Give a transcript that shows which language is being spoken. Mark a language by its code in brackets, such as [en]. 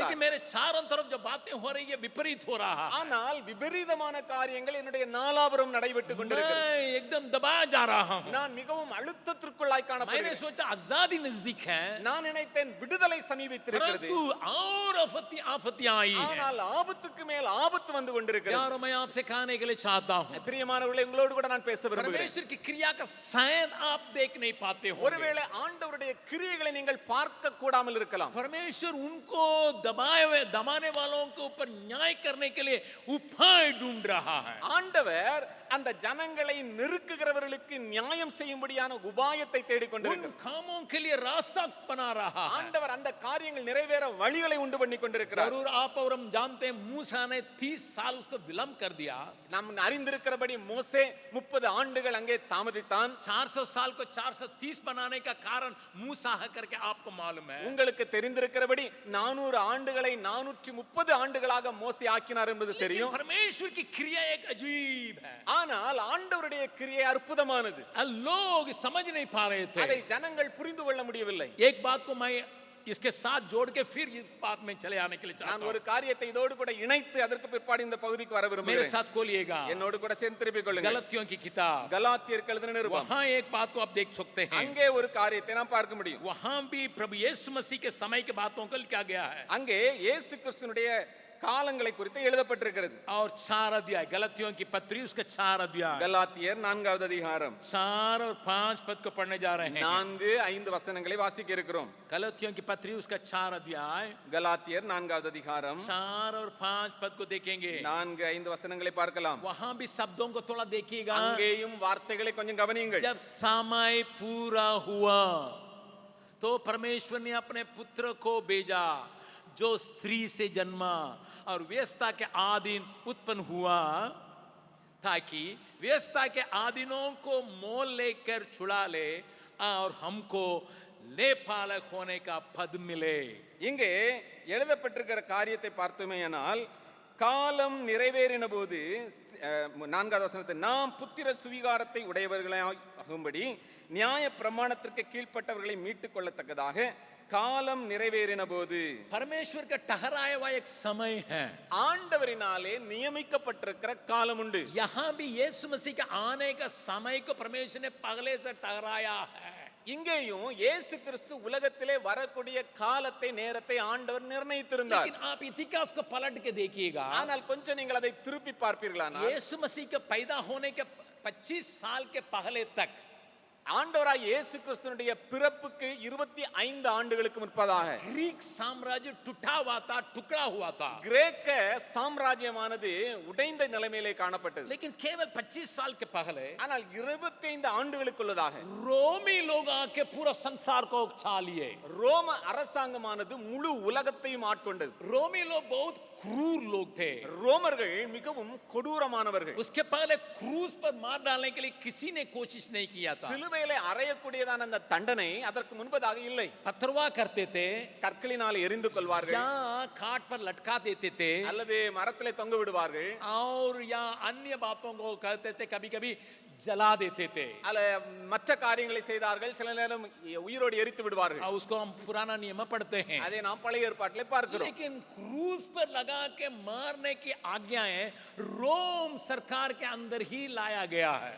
[hi] लेकिन मेरे चारों तरफ जो बातें हो रही है विपरीत हो रहा है. [ta] ஆனால் விபரீதமான காரியங்கள் என்னுடைய நாலாபுரம் நடைபெற்றுக் கொண்டிருக்கிறது. [hi] मैं एकदम दबाया जा रहा हूं. [ta] நான் மிகவும் அழுத்தத்திற்குள்ளாய் [hi] मैंने [ta] காணப்படுகிறேன். [hi] सोचा आजादी नजदीक है, [ta] நான் நினைத்தேன் விடுதலை சமீபித்திருக்கிறது. [hi] परंतु और आफतियां आई हैं. [ta] ஆனால் ஆபத்துக்கு மேல் ஆபத்து வந்து கொண்டிருக்கிறது. [hi] यारों मैं आपसे कहने के लिए चाहता हूं, [ta] பிரியமானவர்களே, உங்களோடு கூட நான் பேச விரும்புகிறேன். [hi] परमेश्वर की क्रिया का शायद आप देख नहीं पाते हो. [ta] ஒருவேளை ஆண்டவருடைய கிரியைகளை நீங்கள் பார்க்க கூடாமல் இருக்கலாம். [hi] परमेश्वर उनको दबाने वालों के ऊपर न्याय करने के लिए उपाय ढूंढ रहा है. [ta] ஆண்டவர் அந்த ஜனங்களை நெருக்குகிறவர்களுக்கு நியாயம் செய்யும்படியான உபாயத்தை தேடிக் [hi] उन [ta] கொண்டிருக்கிறார். [hi] कामों के लिए रास्ता बना रहा है. [ta] ஆண்டவர் அந்த காரியங்கள் நிறைவேற வழிகளை உண்டு பண்ணி கொண்டிருக்கிறார். [hi] जरूर आप और हम जानते हैं मूसा ने 30 साल उसको विलंब कर दिया. [ta] நாம் அறிந்திருக்கிறபடி மோசே 30 ஆண்டுகள் அங்கே தாமதித்தான். [hi] 400 साल को 430 बनाने का कारण मूसा है करके आपको मालूम है. [ta] உங்களுக்கு தெரிந்திருக்கிறபடி 400 ஆண்டுகளை 430 ஆண்டுகளாக மோசே ஆக்கினார் என்பது [hi] लेकिन [ta] தெரியும். [hi] परमेश्वर की क्रिया एक अजीब है. [ta] ஆனால் ஆண்டவருடைய கிரியை அற்புதமானது. [hi] लोग समझ नहीं पा रहे [ta] அதை [hi] थे. [ta] ஜனங்கள் புரிந்து கொள்ள முடியவில்லை. [hi] एक बात को मैं इसके साथ जोड़ के फिर इस बात में चले आने के लिए [ta] நான் [hi] चाहता [ta] ஒரு [hi] हूं. [ta] காரியத்தை இதோடு கூட இணைத்து அதற்கு பிற்பாடு இந்த பகுதிக்கு வர [hi] मेरे [ta] விரும்புகிறேன். [hi] साथ खोलिएगा [ta] என்னோடு கூட சேர்ந்து திருப்பிக் கொள்ளுங்கள். [hi] गलतियों की किताब. [ta] கலாத்தியருக்கு எழுதின நிருபம். [hi] वहां एक बात को आप देख सकते हैं. [ta] அங்கே ஒரு காரியத்தை நாம் பார்க்க முடியும். [hi] वहां भी प्रभु यीशु मसीह के समय के बातों को लिखा गया है. [ta] அங்கே இயேசு கிறிஸ்துவினுடைய காலங்களை குறித்து எழுதப்பட்டிருக்கிறது. [hi] और 4 अध्याय गलतियों की पत्री उसका 4 अध्याय [ta] கலாத்தியர் 4வது அதிகாரம் [hi] 4 और 5 पद को पढ़ने जा रहे हैं. [ta] 4-5 வசனங்களை வாசிக்க இருக்கிறோம். [hi] गलतियों की पत्री उसका 4 अध्याय [ta] கலாத்தியர் 4வது அதிகாரம் [hi] 4 और 5 पद को देखेंगे. [ta] 4-5 வசனங்களை பார்க்கலாம். [hi] वहां भी शब्दों को थोड़ा देखिएगा. [ta] அங்கேயும் வார்த்தைகளை கொஞ்சம் கவனியுங்கள். [hi] जब समय पूरा हुआ तो परमेश्वर ने अपने पुत्र को भेजा जो स्त्री से जन्मा और व्यवस्था के आधीन उत्पन्न हुआ, ताकि व्यवस्था के आधीनों को मोल लेकर छुड़ा ले और हमको लेपालक होने का पद मिले। [ta] இங்கே எழுதப்பட்டிருக்கிற காரியத்தை பார்த்தோமேயானால் காலம் நிறைவேறின போது 4வது வசனத்தை நாம் புத்திர சுவிகாரத்தை உடையவர்களாகும்படி நியாய பிரமாணத்திற்கு கீழ்ப்பட்டவர்களை மீட்டுக் கொள்ளத்தக்கதாக காலம் நிறைவேறின போது [hi] परमेश्वर का ठहराया हुआ एक समय है, [ta] ஆண்டவரினாலே நியமிக்கப்பட்டிருக்கிற காலம் உண்டு. [hi] यहाँ भी यीशु मसीह के आने का समय को परमेश्वर ने पहले से ठहराया है। [ta] இங்கேயும் இயேசு கிறிஸ்து உலகத்திலே வரக்கூடிய காலத்தை நேரத்தை ஆண்டவர் நிர்ணயித்திருந்தார். [hi] लेकिन आप इतिहास को पलट के देखिएगा, [ta] ஆனால் கொஞ்சம் நீங்கள் அதை திருப்பி பார்ப்பீர்களானால் [hi] यीशु मसीह के पैदा होने के 25 साल के पहले तक [ta] ஆண்டவராய் இயேசு கிறிஸ்துனுடைய பிறப்புக்கு 25 ஆண்டுகளுக்கு முன்பதாக [hi] ग्रीक साम्राज्य टूटा हुआ था, टुकड़ा हुआ था। [ta] கிரேக்க சாம்ராஜ்யமானது உடைந்த நிலைமையிலே காணப்பட்டது. [hi] लेकिन केवल 25 साल के पहले [ta] ஆனால் 25 ஆண்டுகளுக்குள்ளதாக [hi] रोमी लोग आके पूरा संसार को छा लिए। [ta] ரோம அரசாங்கமானது முழு உலகத்தையும் ஆட்கொண்டது. [hi] रोमी लोग बहुत क्रूर लोग थे। [ta] ரோமர்கள் மிகவும் கொடூரமானவர்கள். [hi] उसके पहले क्रूज पर मार डालने के लिए किसी ने कोशिश नहीं किया था। [ta] சிலுவையிலே அறையக்கூடியதான அந்த தண்டனை அதற்கு முன்பதாக இல்லை. [hi] पथरवा करते थे [ta] கற்களினால் எரிந்து கொள்வார்கள், [hi] या काट पर लटका देते थे, [ta] அல்லது மரத்திலே தொங்க விடுவார்கள், [hi] और या अन्य बातों को करते थे, कभी कभी जला देते थे। [ta] அல்ல மற்ற காரியங்களை செய்தார்கள், சில நேரம் உயிரோடு எரித்து விடுவார்கள். [hi] और उसको हम पुराना नियम पढ़ते हैं। [ta] அதை நாம் பழைய ஏற்பாட்டிலே பார்க்கிறோம். [hi] लेकिन क्रूज पर लगा के मारने की आज्ञाएं रोम सरकार के अंदर ही लाया गया है।